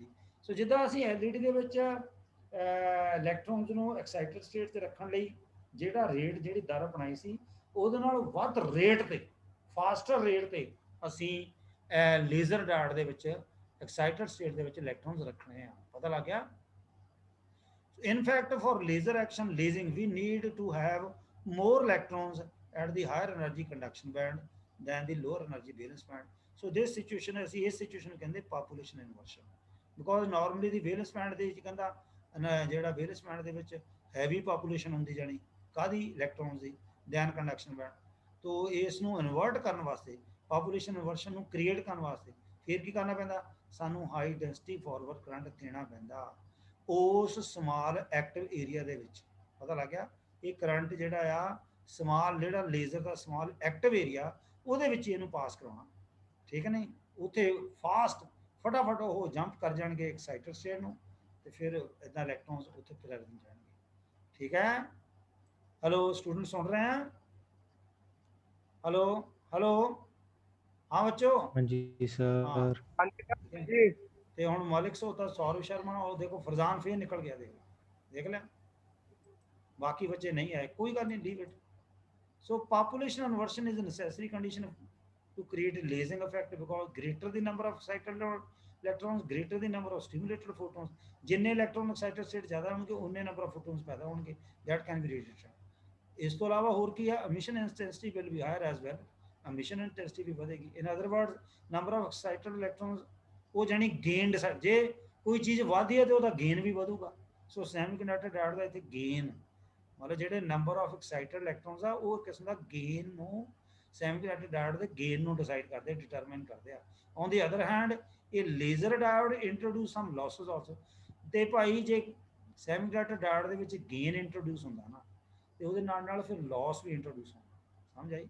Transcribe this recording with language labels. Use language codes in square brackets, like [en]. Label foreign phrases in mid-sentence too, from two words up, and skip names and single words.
[pa] ਸੋ ਜਿੱਦਾਂ ਅਸੀਂ ਐਲਈਡੀ ਦੇ ਵਿੱਚ ਇਲੈਕਟ੍ਰੋਨਸ ਨੂੰ [en] excited state [pa] 'ਚ ਰੱਖਣ ਲਈ ਜਿਹੜਾ ਰੇਟ, ਜਿਹੜੀ ਦਰ ਬਣਾਈ ਸੀ, ਉਹਦੇ ਨਾਲ ਵੱਧ ਰੇਟ ਤੇ, [en] faster rate [pa] ਤੇ ਅਸੀਂ [en] laser dot [pa] ਦੇ ਵਿੱਚ [en] excited state [pa] ਦੇ ਵਿੱਚ ਇਲੈਕਟ੍ਰੋਨਸ ਰੱਖਣੇ ਆ। ਪਤਾ ਲੱਗ ਗਿਆ। [en] In fact, for laser action lasing, we need to have more electrons at the higher energy conduction band than the lower energy valence band. So this situation is this situation ਕਹਿੰਦੇ population inversion, because normally the valence band [pa] ਦੇ ਵਿੱਚ ਕਹਿੰਦਾ ਜਿਹੜਾ [en] valence band [pa] ਦੇ ਵਿੱਚ [en] heavy population [pa] ਹੁੰਦੀ, ਜਾਣੀ ਕਾਦੀ ਇਲੈਕਟ੍ਰੋਨਸ ਦੀ, [en] than conduction band। [pa] तो ਇਸ ਨੂੰ ਇਨਵਰਟ ਕਰਨ ਵਾਸਤੇ, [en] population inversion [pa] ਨੂੰ ਕ੍ਰੀਏਟ ਕਰਨ ਵਾਸਤੇ ਫਿਰ ਕੀ ਕਰਨਾ ਪੈਂਦਾ, ਸਾਨੂੰ [en] high density forward current [pa] ਦੇਣਾ ਪੈਂਦਾ ਉਸ [en] small active area [pa] ਦੇ ਵਿੱਚ। ਪਤਾ ਲੱਗ ਗਿਆ। ਇਹ ਕਰੰਟ ਜਿਹੜਾ ਆ ਸਮਾਲ ਜਿਹੜਾ ਲੇਜ਼ਰ ਦਾ [en] small active area [pa] ਉਹਦੇ ਵਿੱਚ ਇਹਨੂੰ ਪਾਸ ਕਰਾਉਣਾ, ਠੀਕ ਹੈ ਨਹੀਂ, ਉੱਥੇ ਫਾਸਟ ਫਟਾਫਟ ਉਹ ਜੰਪ ਕਰ ਜਾਣਗੇ [en] excited state [pa] ਨੂੰ, ਤੇ ਫਿਰ ਇਦਾਂ ਇਲੈਕਟ੍ਰੋਨਸ ਉੱਥੇ ਪ੍ਰੈਜ਼ੈਂਟ ਜਾਣਗੇ, ਠੀਕ ਹੈ। [en] hello student [hi] सुन रहे हैं? हेलो हेलो हाँ बच्चों, हाँ जी हाँ सर। जी [pa] ਤੇ ਹੁਣ ਮਾਲਿਕ ਸੋਤਾ ਸੌਰਵ ਸ਼ਰਮਾ ਉਹ ਦੇਖੋ ਫਰਜ਼ਾਨ ਫੇਰ ਨਿਕਲ ਗਿਆ, ਦੇਖ ਲਿਆ, ਬਾਕੀ ਬੱਚੇ ਨਹੀਂ ਆਏ, ਕੋਈ ਗੱਲ ਨਹੀਂ, [en] leave it. so population inversion is necessary condition to create a lasing effect because greater the number of excited electrons greater the number of stimulated photons, [pa] ਜਿੰਨੇ ਇਲੈਕਟ੍ਰੋਨ [en] excited state [pa] ਜ਼ਿਆਦਾ ਹੋਣਗੇ ਉਨੇ [en] number of photons [pa] ਪੈਦਾ ਹੋਣਗੇ, [en] that can be radiation। [pa] ਇਸ ਤੋਂ ਇਲਾਵਾ ਹੋਰ ਕੀ ਹੈ, [en] emission intensity will be higher as well, emission intensity [pa] ਵੀ ਵਧੇਗੀ। [en] in other words number of excited electrons [pa] ਉਹ ਜਾਨੀ ਗੇਨਡ, ਜੇ ਕੋਈ ਚੀਜ਼ ਵਧਦੀ ਹੈ ਤੇ ਉਹਦਾ ਗੇਨ ਵੀ ਵਧੂਗਾ। ਸੋ [en] semiconductor diode [pa] ਦਾ ਇੱਥੇ ਗੇਨ ਮਤਲਬ ਜਿਹੜੇ [en] number of excited electrons [pa] ਆ ਉਹ ਕਿਸਮ ਦਾ ਗੇਨ ਨੂੰ [en] semiconductor diode [pa] ਦੇ ਗੇਨ ਨੂੰ ਡਿਸਾਈਡ ਕਰਦੇ, ਡਿਟਰਮਾਈਨ ਕਰਦੇ ਆ। [en] on the other hand [pa] ਇਹ [en] laser diode introduce some losses also, [pa] ਤੇ ਭਾਈ ਜੇ [en] semiconductor diode [pa] ਦੇ ਵਿੱਚ [en] gain introduce [pa] ਹੁੰਦਾ ਨਾ ਤੇ ਉਹਦੇ ਨਾਲ ਫਿਰ ਲਾਸ ਵੀ ਇੰਟਰੋਡਿਊਸ ਹੁੰਦਾ, ਸਮਝ ਆਈ।